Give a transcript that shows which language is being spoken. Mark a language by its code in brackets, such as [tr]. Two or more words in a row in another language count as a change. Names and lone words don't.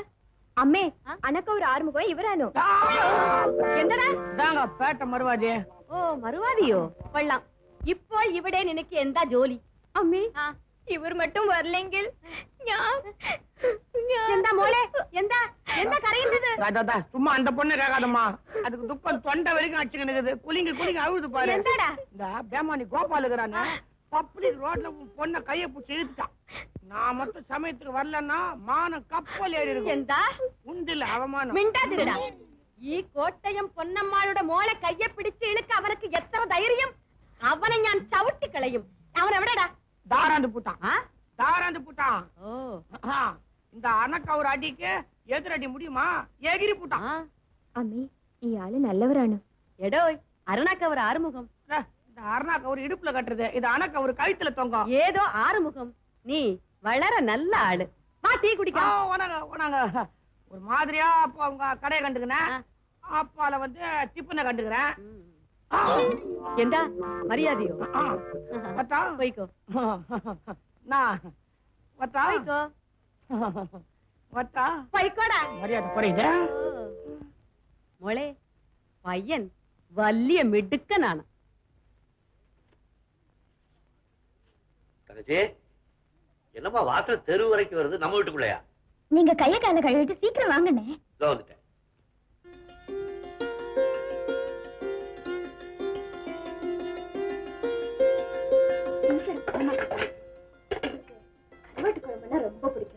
[ml] അമ്മേ, അനക്ക ഒരു ആറുമുഖം ഇവരാനോ? എന്താ പേട്ട മറുവാദിയെ? ഓ, മറുവാദിയോ? കൊള്ളാം. ഇപ്പോൾ ഇവിടെ നിനക്ക് എന്താ ജോലി? അമ്മേ, ഇവർ മറ്റും വരില്ലെങ്കിൽ എന്താ മോളെ, എന്താ എന്താ കരയുന്നത്? [ta] சும்மா அந்த பொண்ணு கேட்காதம்மா, அதுக்கு துக்கம் தொண்டை வரைக்கும் அடிச்சுக்கிட்டு குலிங்க குலிங்க அழுது பாரு. [ml] എന്താടാ? [ta] இந்த பேமானி கோபால் இருக்கிறானே, பப்ளிக் ரோட்ல பொண்ணை கையை பிடிச்சி இழுத்துட்டான். நான் மட்டும் சமயத்துக்கு வரலன்னா மானம் கப்பல் ஏறி இருக்கும். [ml] എന്താ [ta] உண்டில்ல அவமானம். [ml] മിണ്ടാതിരടാ. ഈ കോട്ടയം പൊന്നമ്മാളുടെ മോളെ കയ്യെ പിടിച്ച് ഇളുക്ക് അവനക്ക് എത്ര ധൈര്യം? അവനെ ഞാൻ ചവിട്ടിക്കളയും. അവൻ എവിടെടാ? [ta] தாராந்து புட்டான். தாராந்து புட்டான். ഓ, இந்த அணக்க ஒரு அடிக்கு எதிரடி முடியுமா? எகிரி புட்டான். [ml] അമ്മേ, ഇയാള് നല്ലവരാണ്. എടോ, അരുണാക്ക് അവർ ആറുമുഖം. [ta] இந்த அருணாக்க ஒரு இடுப்புல கட்டுறது, இது அணக்க ஒரு கழுத்துல தொங்கும். ஏதோ ஆறுமுகம். நீ வளர நல்ல ஆளு. வா, டீ குடிக்கலாம். ஒரு மாதிரியா அப்போ அவங்க கடையை கண்டுக்கிறேன், அப்பால வந்து டிப்பனை கண்டுக்கிறேன். [ml] എന്താ മര്യാദയോ? പോയിക്കോ. പോയിക്കോടാ. മര്യാദ കുറയുത്. മോളെ, പയ്യൻ വലിയ മിടുക്കനാണ്. [ta] தங்கச்சி, என்னமா வாசல் தெரு வரைக்கும் வருது? நம்ம வீட்டுக்குள்ளையா? நீங்க கைய கால கழுவிட்டு சீக்கிரம் வாங்கண்ணே. இதோ வந்துட்டேன். கருவாட்டு குழம்புனா ரொம்ப பிடிக்கும்.